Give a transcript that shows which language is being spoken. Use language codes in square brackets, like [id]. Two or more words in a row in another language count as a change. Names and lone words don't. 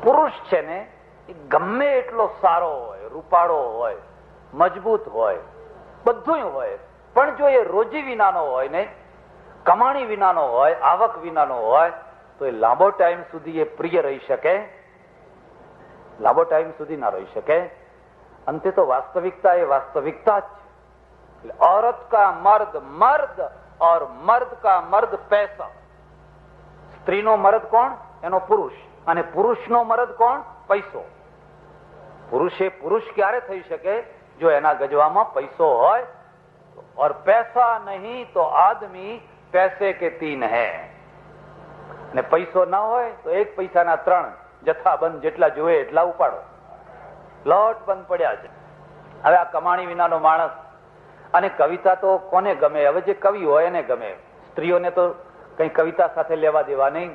[gu] પુરુષ છે ને એ ગમે એટલો સારો હોય, રૂપાળો હોય, મજબૂત હોય, બધું હોય, પણ જો એ રોજી વિનાનો હોય ને, કમાણી વિનાનો હોય, આવક વિનાનો હોય, તો એ લાંબો ટાઈમ સુધી એ પ્રિય રહી શકે? લાંબો ટાઈમ સુધી ના રહી શકે. અંતે તો વાસ્તવિકતા એ વાસ્તવિકતા જ છે. [hi] औरत का मर्द मर्द और मर्द का मर्द पैसा. [gu] સ્ત્રીનો મર્દ કોણ? એનો પુરુષ. અને પુરુષનો મર્દ કોણ? પૈસો. પુરુષે પુરુષ ક્યારે થઈ શકે? જો એના ગજવામાં પૈસો હોય. [hi] और पैसा नहीं तो आदमी पैसे के तीन है. [gu] ને પૈસો ના હોય તો એક પૈસાના ત્રણ જથ્થાબંધ, જેટલા જોઈએ એટલા ઉપાડો. લોટ બંધ પડ્યા છે. હવે આ કમાણી વિનાનો માણસ. અને કવિતા તો કોને ગમે? હવે જે કવિ હોય એને ગમે. સ્ત્રીઓને તો કઈ કવિતા સાથે લેવા દેવા નહીં.